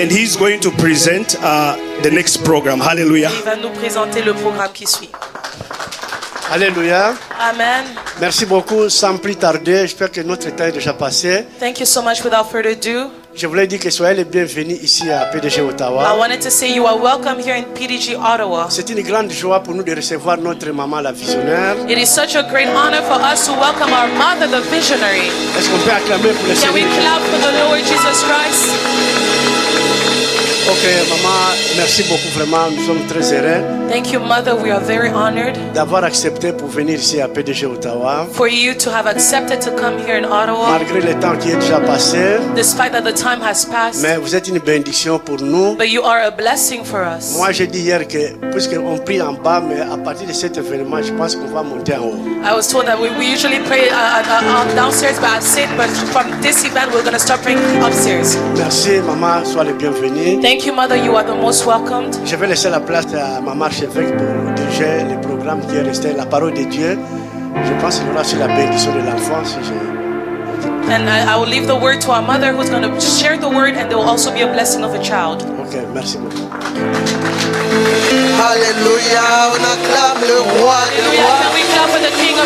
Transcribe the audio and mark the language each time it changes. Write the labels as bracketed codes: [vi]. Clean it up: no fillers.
[en] and he's going to present the next program. Hallelujah. [fr] Il va nous présenter le programme qui suit. Alléluia. Amen. Merci beaucoup. Sans plus tarder, j'espère que notre temps est déjà passé. [en] Thank you so much. Without further ado, [fr] Je voulais dire que soyez les bienvenus ici à PDG [en] I [fr] Ottawa. [en] wanted to say you are welcome here in PDG Ottawa. [fr] C'est une grande joie pour nous de recevoir notre maman, la visionnaire. [en] It is such a great honor for us to welcome our mother, the visionary. [fr] Est-ce qu'on peut acclamer pour le [en] Can we [fr] Seigneur? [en] clap for the Lord Jesus Christ? [fr] Ok, maman, merci beaucoup vraiment. Nous sommes très heureux [en] Thank you, Mother. We are very honored [fr] d'avoir accepté pour venir ici à PDG Ottawa. [en] for you to have accepted to come here in Ottawa, [fr] Malgré le temps qui est déjà passé, [en] despite that the time has passed. [fr] mais vous êtes une bénédiction pour nous. [en] But you are a blessing for us. [fr] Moi, j'ai dit hier que, puisqu'on prie en bas, mais à partir de cet événement, je pense qu'on va monter en haut. [en] I was told that we usually pray downstairs, but I said, but from this event, we're going to start praying upstairs. [fr] Merci, maman, sois le bienvenu. [en] Thank you, Mother. You are the most welcomed. [fr] Je vais laisser la place à maman archevêque pour diriger le programme qui est resté, la parole de Dieu. Je pense qu'il y aura sur la bénédiction de l'enfant. Si [en] And I will leave the word to our mother who's going to share the word, and there will also be a blessing of a child. [fr] Ok, merci beaucoup. Alléluia, on acclame le roi des [en] Hallelujah. [fr] rois, [en] Can we clap for the King of